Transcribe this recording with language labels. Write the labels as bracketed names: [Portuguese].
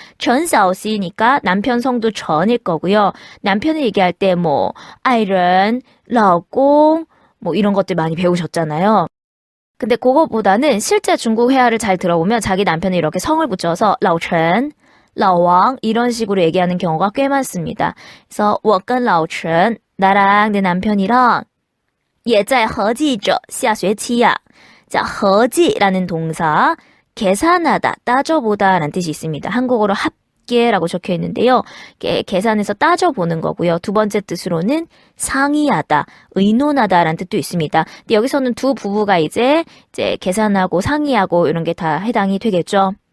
[Korean] 陈小씨니까 남편 성도 전일 거고요. 남편을 얘기할 때 뭐 [Chinese] 爱人, 老公 [Korean] 뭐 이런 것들 많이 배우셨잖아요. 근데 그거보다는 실제 중국 회화를 잘 들어보면 자기 남편을 이렇게 성을 붙여서 老陈, 老王 이런 식으로 얘기하는 경우가 꽤 많습니다. 그래서 [Chinese] 我跟老陈, [Korean] 나랑 내 남편이랑 [Chinese] 也在合计着下学期呀. [Korean] 자, [Chinese] 合计 [Korean] 라는 동사 계산하다, 따져보다 라는 뜻이 있습니다. 한국어로 합계라고 적혀 있는데요. 계산해서 따져보는 거고요. 두 번째 뜻으로는 상의하다, 의논하다 라는 뜻도 있습니다. 근데 여기서는 두 부부가 이제 계산하고 상의하고 이런 게 다 해당이 되겠죠.